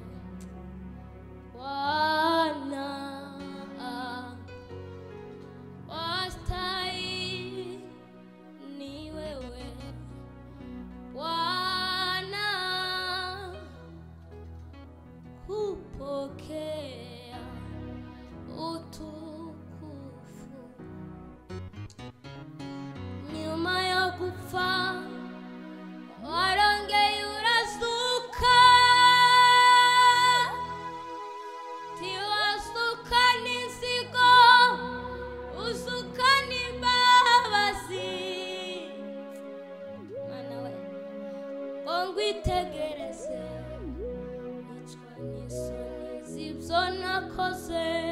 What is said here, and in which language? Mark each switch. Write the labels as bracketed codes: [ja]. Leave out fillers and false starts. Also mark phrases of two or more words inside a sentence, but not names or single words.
[sw] Bwana, wastahili ni wewe Bwana, hupokea utukufu. Nyuma ya kufa [rw] warongeye urazuka, tiwasuka n'inzigo usuka n'imbabazi. Mana we ngo ngwitegereze nicwa n'isoni z'ibyo nakoze.